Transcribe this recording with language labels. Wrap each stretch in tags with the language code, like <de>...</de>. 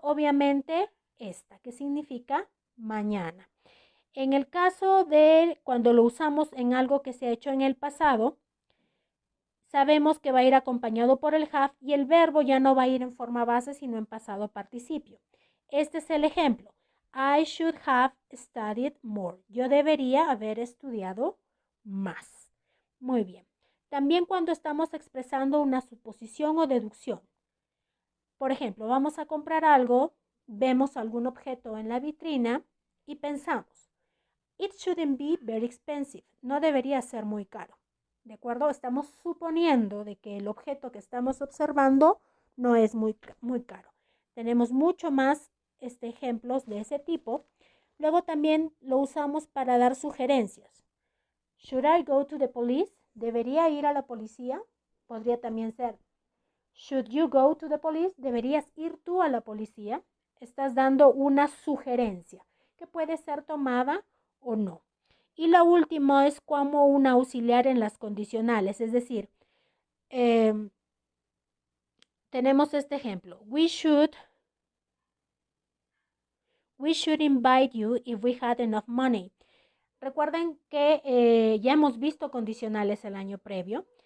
<es>Obviamente esta, que significa mañana. En el caso de cuando lo usamos en algo que se ha hecho en el pasado, sabemos que va a ir acompañado por el have y el verbo ya no va a ir en forma base, sino en pasado participio. Este es el ejemplo.</es> <en>I should have studied more.</en> <es>Yo debería haber estudiado más. Muy bien. También cuando estamos expresando una suposición o deducción. Por ejemplo, vamos a comprar algo, vemos algún objeto en la vitrina y pensamos,</es> <en>it shouldn't be very expensive.</en> <es>No debería ser muy caro. ¿De acuerdo? Estamos suponiendo de que el objeto que estamos observando no es muy caro. Tenemos mucho más ejemplos de ese tipo. Luego también lo usamos para dar sugerencias.</es> <en>Should I go to the police?</en> <es>¿Debería ir a la policía? Podría también ser</es> <en>should you go to the police?</en> <es>¿Deberías ir tú a la policía? Estás dando una sugerencia que puede ser tomada o no. Y lo último es como un auxiliar en las condicionales, es decir, tenemos este ejemplo.</es> <en>We should invite you if we had enough money.</en> <es>Recuerden que ya hemos visto condicionales el año previo.</es>